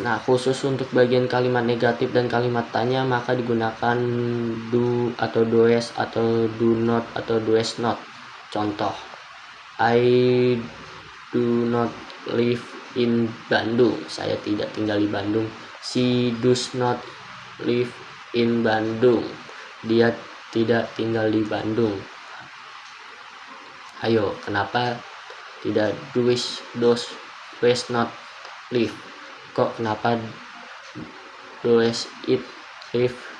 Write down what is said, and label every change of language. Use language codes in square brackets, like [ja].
[id] Nah, khusus untuk bagian kalimat negatif dan kalimat tanya maka digunakan do atau does atau do not atau does not. [en] Contoh, I do not live in Bandung. [id] Saya tidak tinggal di Bandung. [en] She does not live in Bandung. [id] Dia tidak tinggal di Bandung. Ayo, kenapa tidak [en] does not live? [id] Kok kenapa [en] does it live?